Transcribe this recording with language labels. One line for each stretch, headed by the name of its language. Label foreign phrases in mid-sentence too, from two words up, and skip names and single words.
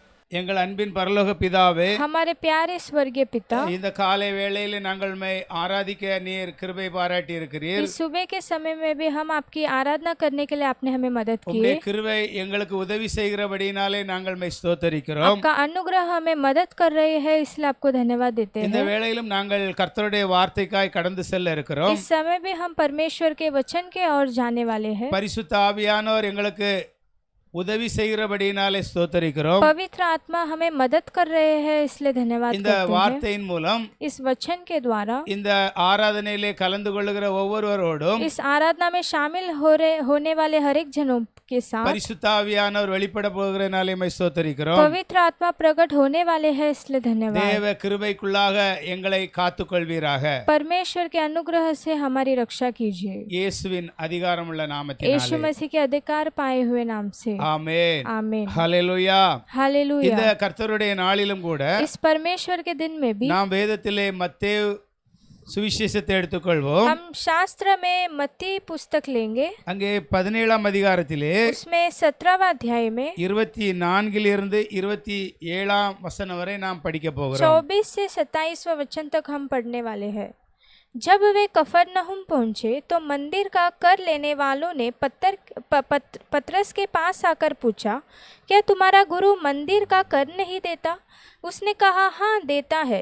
Tamil: எங்கள் அன்பின் பரலோக பிதாவே,
Hindi: हमारे प्यारे स्वर्गीय पिता,
Tamil: இந்த காலை வேளையிலே நாங்கள் மை ஆராதிக்க நீர் கிருபை பாராட்டி இருக்கிறீர்.
Hindi: इस सुबह के समय में भी हम आपकी आराधना करने के लिए आपने हमें मदद की।
Tamil: உம்முடைய கிருபை எங்களுக்கு உதவி செய்கிறபடினாலே நாங்கள் மை ஸ்தோத்தரிக்கிறோம்.
Hindi: आपका अनुग्रह हमें मदद कर रहे हैं, इसलिए आपको धन्यवाद देते
Tamil: இந்த
Hindi: हैं।
Tamil: வேளையிலும் நாங்கள் கர்த்தருடைய வார்த்தைக்காய் கடந்து செல்ல இருக்கிறோம்.
Hindi: इस समय भी हम परमेश्वर के वचन के ओर जाने वाले हैं।
Tamil: பரிசுத்த ஆவியானவர் எங்களுக்கு உதவி செய்கிறபடினாலே ஸ்தோத்தரிக்கிறோம்.
Hindi: पवित्र आत्मा हमें मदद कर रहे हैं, इसलिए धन्यवाद
Tamil: இந்த
Hindi: करते हैं।
Tamil: வார்த்தையின் மூலம்
Hindi: इस वचन के द्वारा
Tamil: இந்த ஆராதனையிலே கலந்து கொள்ளுகிற ஒவ்வொருவரோடும்
Hindi: इस आराधना में शामिल होने वाले हर एक जनों के साथ
Tamil: பரிசுத்த ஆவியானவர் வெளிப்பட போகிறனாலே மை ஸ்தோத்தரிக்கிறோம்.
Hindi: पवित्र आत्मा प्रकट होने वाले हैं, इसलिए धन्यवाद।
Tamil: தேவ கிருபைக்குள்ளாக எங்களை காத்துக்கொள்வீராக.
Hindi: परमेश्वर के अनुग्रह से हमारी रक्षा कीजिए,
Tamil: இயேசுவின் அதிகாரமுள்ள
Hindi: यीशु
Tamil: நாமத்தினாலே.
Hindi: मसीह के अधिकार पाए हुए नाम से,
Tamil: ஆமென்.
Hindi: आमीन,
Tamil: ஹல்லேலூயா. இந்த
Hindi: हालेलुया।
Tamil: கர்த்தருடைய நாளிலும் கூட
Hindi: इस परमेश्वर के दिन में भी
Tamil: நாம் வேதத்திலே மத்தேயு சுவிசேஷத்தை எடுத்துக்கொள்வோம்.
Hindi: हम शास्त्र में मत्ती पुस्तक लेंगे।
Tamil: அங்கே 17ஆம் அதிகாரத்திலே
Hindi: उसमें 17वां अध्याय में
Tamil: 24 27ஆம் வசனம் வரை நாம் படிக்க போகிறோம்.
Hindi: 24 से 27वां वचन तक हम पढ़ने वाले हैं। जब वे कफरनहुम पहुंचे तो मंदिर का कर लेने वालों ने पतरस के पास आकर पूछा, क्या तुम्हारा गुरु मंदिर का कर नहीं देता? उसने कहा, हाँ देता है।